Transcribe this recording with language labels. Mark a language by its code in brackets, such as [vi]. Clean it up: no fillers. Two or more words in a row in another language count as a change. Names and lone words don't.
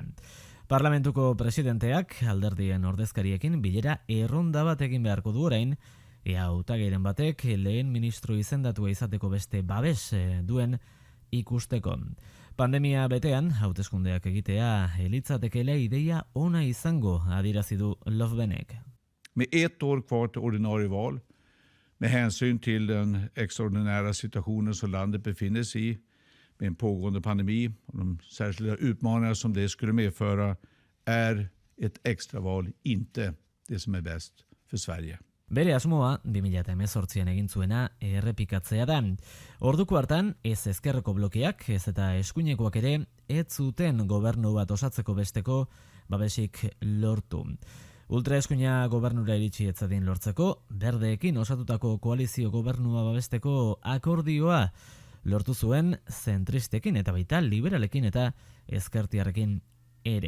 [eu] Parlamentuko presidenteak alderdien ordezkariekin bilera erronda bat egin beharko du orain, ea hautagairen batek lehen ministro izendatua izateko beste babes duen ikusteko. Pandemia betean, hauteskundeak egitea elitzatekeela ideia ona izango adierazi du Löfvenek. [sv] Med 1 år kvar till ordinarie val, med hänsyn till den extraordinära situationen som landet befinner sig i, med en pågående pandemi och de särskilda utmaningar som det skulle medföra, är ett extraval inte det som är bäst för Sverige. [eu] Bere asmoa, 2018an egin zuena errepikatzea da. Orduko hartan, ez ezkerreko blokeak, ez eta eskuinekoak ere, ez zuten gobernu bat osatzeko besteko babesik lortu. Ultraeskuina gobernura iritsi etzadin lortzeko, berdeekin osatutako koalizio gobernua babesteko akordioa lortu zuen zentristekin eta baita liberalekin eta ezkertiarrekin ere.